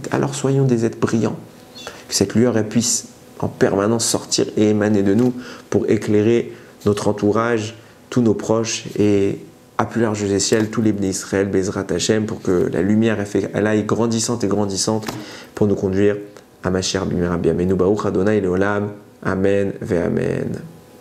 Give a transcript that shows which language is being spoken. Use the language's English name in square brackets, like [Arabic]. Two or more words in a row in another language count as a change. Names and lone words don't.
[French] Alors soyons des êtres brillants. Que cette lueur, elle puisse en permanence sortir et émaner de nous pour éclairer notre entourage, tous nos proches et à plus large échelle, tous les Bnei Israël, [Hebrew] בעזרת השם, [French] pour que la lumière elle aille grandissante et grandissante pour nous conduire à [Hebrew] משיח במהרה בימינו ברוך אדני לעולם. אמן ואמן.